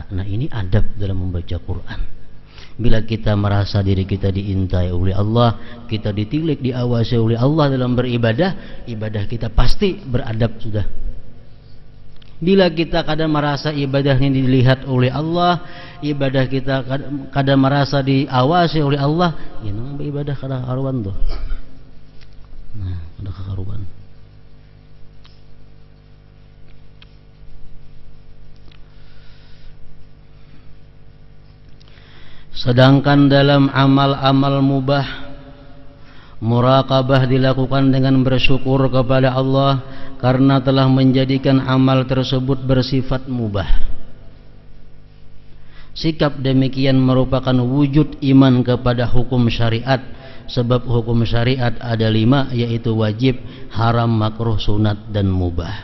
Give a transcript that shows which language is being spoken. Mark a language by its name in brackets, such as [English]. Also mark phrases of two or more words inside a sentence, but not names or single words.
[Indonesian] Nah, ini adab dalam membaca Quran. Bila kita merasa diri kita diintai oleh Allah, kita ditilik, diawasi oleh Allah dalam beribadah, ibadah kita pasti beradab sudah. [Banjar] Bila kita kadang merasa ibadah ini dilihat oleh Allah, ibadah kita kadang merasa diawasi oleh Allah, ya nang ibadah kada karuan tuh. Nah, kada karuan. Sedangkan dalam amal-amal mubah, [Indonesian] muraqabah dilakukan dengan bersyukur kepada Allah karena telah menjadikan amal tersebut bersifat mubah. Sikap demikian merupakan wujud iman kepada hukum syariat, sebab hukum syariat ada 5, yaitu wajib, haram, makruh, sunat, dan mubah.